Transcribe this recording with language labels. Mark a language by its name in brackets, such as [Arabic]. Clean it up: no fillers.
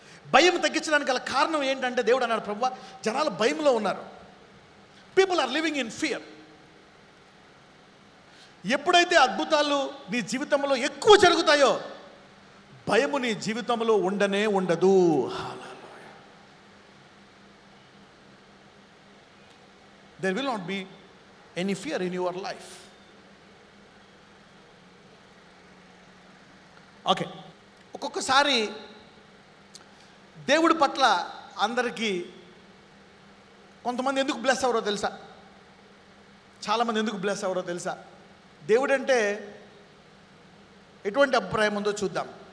[Telugu] భయం తగ్గించడానికి గల కారణం ఏంటంటే, దేవుడు అన్నాడు, ప్రభువా, జనాలు భయంలో ఉన్నారు. [English] People are living in fear. [Telugu] ఎప్పుడైతే అద్భుతాలు నీ జీవితంలో ఎక్కువ జరుగుతాయో, భయము నీ జీవితంలో ఉండదు. [English] There will not be any fear in your life. Okay. [Telugu] ఒక్కొక్కసారి దేవుడి పట్ల అందరికీ కొంతమంది ఎందుకు బ్లెస్ అవ్వరో తెలుసా? చాలామంది ఎందుకు బ్లెస్ అవ్వరో తెలుసా? దేవుడంటే ఎటువంటి అభిప్రాయం ఉందో చూద్దాం.